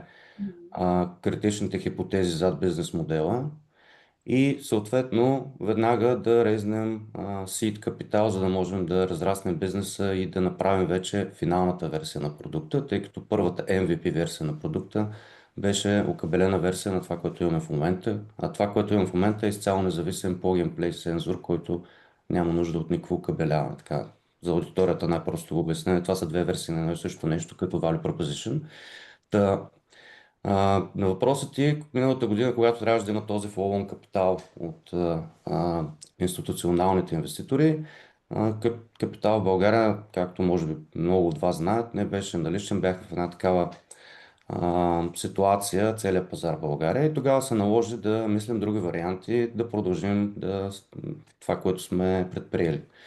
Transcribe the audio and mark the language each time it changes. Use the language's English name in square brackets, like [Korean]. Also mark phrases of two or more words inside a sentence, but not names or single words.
[Bulgarian] критичните хипотези зад бизнес модела и съответно веднага да резнем seed капитал, за да можем да разраснем бизнеса и да направим вече финалната версия на продукта, тъй като първата MVP версия на продукта беше окабелена версия на това, което имаме в момента, а това, което имаме в момента е изцяло независим [English] plug and play [Bulgarian] сензор, който няма нужда от никакво окабеляване. Така, за аудиторията най-просто го обяснение, това са две версии на едно и също нещо, като [English] Value Proposition. [Bulgarian] Та, на въпросът ти, миналата година, когато трябваше да има този фоллоун капитал от институционалните инвеститори, капитал в България, както може би много от вас знаят, не беше наличен, бяхме в една такава ситуация, целият пазар в България и тогава се наложи да мислим други варианти, да продължим това, което сме предприели.